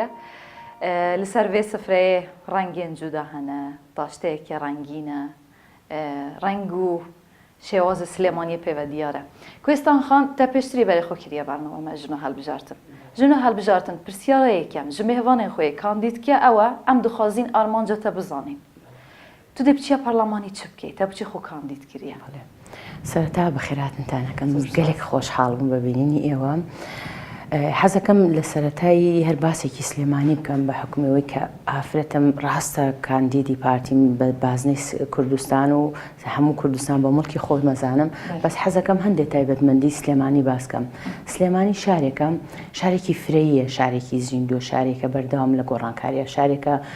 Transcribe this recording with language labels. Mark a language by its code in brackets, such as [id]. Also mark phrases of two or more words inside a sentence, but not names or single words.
[ku] Li ser vê sifreyê rengên cuda hene, daşteyeke rengîn e, reng û şêwazê Silêmaniyê pêve diyar e. Koîstan Xan te pêştirî berê xwe kiriye bername me jina helbijartin. Jina helbijartin pirsyara yekem ji mêvanên xwe kandîd dike ew e em dixwazîn armanca te bizanîn. Tu dê biçiya parlemanî çi bikî te biçî xwe kandîd kiriye. [ckb] سەرەتا بەخێراتنتانەکەم گەلێک خۆشحاڵ بووم بە بینینی ئێوە حەزەکەم لە سەرەتایی هەر باسێکی سلێمانی بکەم بە حکومەوەی کە ئافرەتم ڕاستە کاندیدی پارتیم بە بازنەی کوردستان و هەموو کوردستان بە مڵکی خۆت مەزانم بەس حەزەکەم هەندێک تایبەتمەندی سلێمانی باسکەم سلێمانی شارێکە شارێکی فرەیە شارێکی زیندوە شارێکە بەردەوام لە گۆڕانکاریە شارێکە